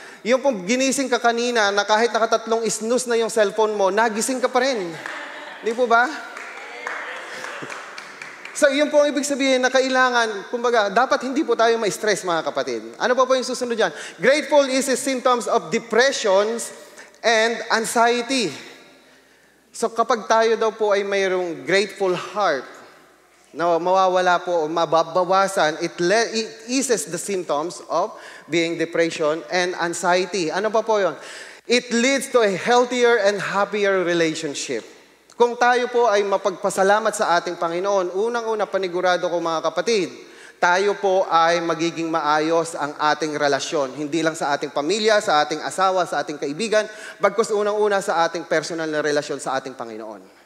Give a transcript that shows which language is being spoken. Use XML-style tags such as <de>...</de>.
<tl>Yung pong ginising ka kanina, na kahit nakatatlong snooze na yung cellphone mo, nagising ka pa rin. Di po ba? So, yun po ang ibig sabihin na kailangan, kumbaga, dapat hindi po tayo ma-stress, mga kapatid. Ano po yung susunod dyan?</tl> <en>Grateful is a symptoms of depressions and anxiety.</en> <tl>So kapag tayo daw po ay mayroong grateful heart, na mawawala po o mababawasan,</tl> <en>it eases the symptoms of being depression and anxiety.</en> <tl>Ano pa po yun?</tl> <en>It leads to a healthier and happier relationship.</en> <tl>Kung tayo po ay mapagpasalamat sa ating Panginoon, unang-una panigurado ko mga kapatid, tayo po ay magiging maayos ang ating relasyon. Hindi lang sa ating pamilya, sa ating asawa, sa ating kaibigan, bagkus unang-una sa ating personal na relasyon sa ating Panginoon.</tl>